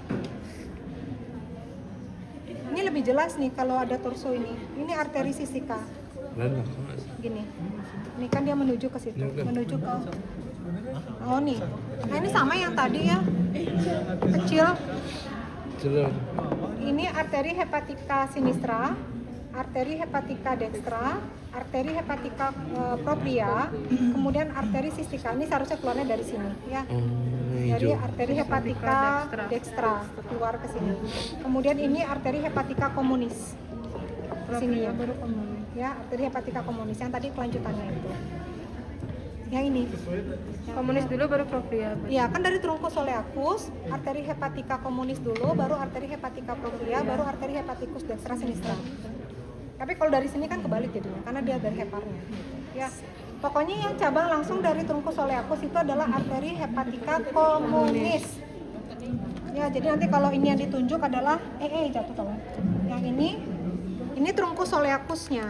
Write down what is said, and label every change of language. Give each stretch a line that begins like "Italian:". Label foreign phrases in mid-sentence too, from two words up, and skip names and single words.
Indonesian: Ini lebih jelas nih kalau ada torso ini. Ini arteri cystica. Mana? Gini. Ini kan dia menuju ke situ, menuju ke oh nih. Nah, ini sama yang tadi ya. Kecil. Jelas. Ini arteri hepatica sinistra, arteri hepatica dextra, arteri hepatica propria, kemudian arteri cystica. Ini seharusnya keluarnya dari sini ya. Dari Hijau. arteri hepatica dextra keluar ke sini. Kemudian ini arteri hepatica communis. Sini ya. Ya, arteri hepatica communis yang tadi kelanjutannya itu. Yang ini. Komunis dulu baru propria. Iya, kan dari
Latin: truncus soleacus,
Indonesian: arteri hepatica communis dulu, baru arteri hepatica propria, baru arteri hepaticus dextra sinistra. Tapi kalau dari sini kan kebalik jadinya, karena dia dari heparnya. Ya, pokoknya yang cabang langsung dari
Latin: truncus soleacus
Indonesian: itu adalah arteri hepatica communis. Ya, jadi nanti kalau ini yang ditunjuk adalah jatuh tolong. Yang ini
Latin: truncus soleacusnya.